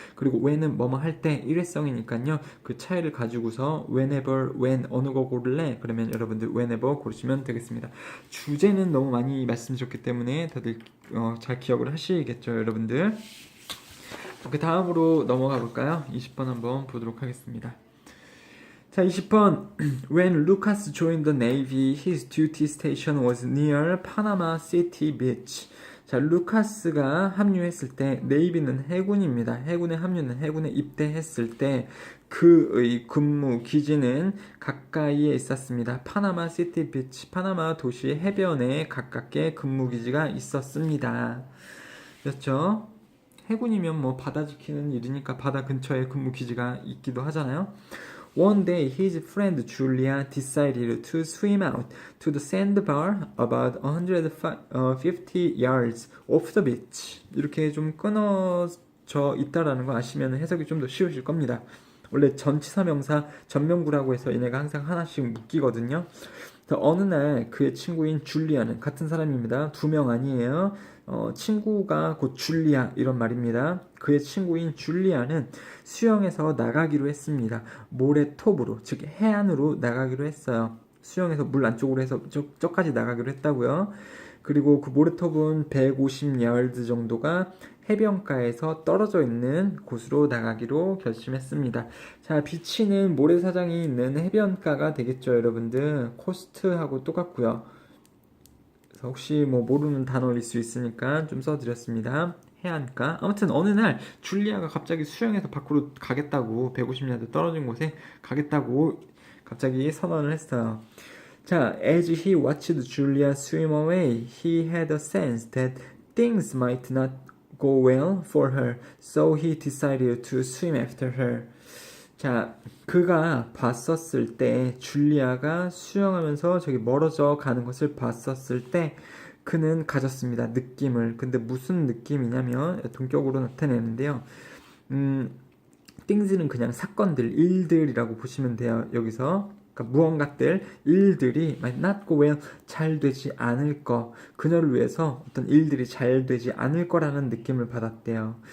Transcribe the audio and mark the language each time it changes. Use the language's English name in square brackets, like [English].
[Korean] 그리고 when은 뭐뭐 할 때 일회성이니까요. 그 차이를 가지고서 whenever, when 어느 거 고를래? 그러면 여러분들 whenever 고르시면 되겠습니다. 주제는 너무 많이 말씀드렸기 때문에 다들 잘 기억을 하시겠죠, 여러분들. 그 다음으로 넘어가 볼까요? 20번 한번 보도록 하겠습니다. 자, 20번. [English] When Lucas joined the Navy, his duty station was near Panama City Beach. [Korean] 자, 루카스가 합류했을 때, 네이비는 해군입니다. 해군에 합류는 해군에 입대했을 때 그의 근무 기지는 가까이에 있었습니다. 파나마 시티 비치, 파나마 도시 해변에 가깝게 근무 기지가 있었습니다. 그렇죠? 해군이면 뭐 바다 지키는 일이니까 바다 근처에 근무 기지가 있기도 하잖아요. [English] One day, his friend Julia decided to swim out to the sandbar about 150 yards off the beach. [Korean] 이렇게 좀 끊어져 있다라는 거 아시면 해석이 좀 더 쉬우실 겁니다. 원래 전치사명사 전명구라고 해서 얘네가 항상 하나씩 묶이거든요. 어느 날 그의 친구인 줄리아는, 같은 사람입니다. 두 명 아니에요. 친구가 곧 줄리아 이런 말입니다. 그의 친구인 줄리아는 수영해서 나가기로 했습니다. 모래톱으로, 즉 해안으로 나가기로 했어요. 수영해서 물 안쪽으로 해서 저까지 나가기로 했다고요. 그리고 그 모래톱은 150야드 정도가 해변가에서 떨어져 있는 곳으로 나가기로 결심했습니다. 자, 비치는 모래사장이 있는 해변가가 되겠죠, 여러분들. 코스트하고 똑같고요. 그래서 혹시 뭐 모르는 단어일 수 있으니까 좀 써드렸습니다. 해안가. 아무튼 어느 날 줄리아가 갑자기 수영해서 밖으로 가겠다고, 150야드 떨어진 곳에 가겠다고 갑자기 선언을 했어요. [English] 자, as he watched Julia swim away, he had a sense that things might not go well for her, so he decided to swim after her. [Korean] 자, 그가 봤었을 때, 줄리아가 수영하면서 저기 멀어져 가는 것을 봤었을 때 그는 가졌습니다. 느낌을. 근데 무슨 느낌이냐면 동격으로 나타내는데요. things는 그냥 사건들, 일들이라고 보시면 돼요. 여기서 그러니까 무언가들, 일들이 might not go well, 잘 되지 않을 거, 그녀를 위해서 어떤 일들이 잘 되지 않을 거라는 느낌을 받았대요.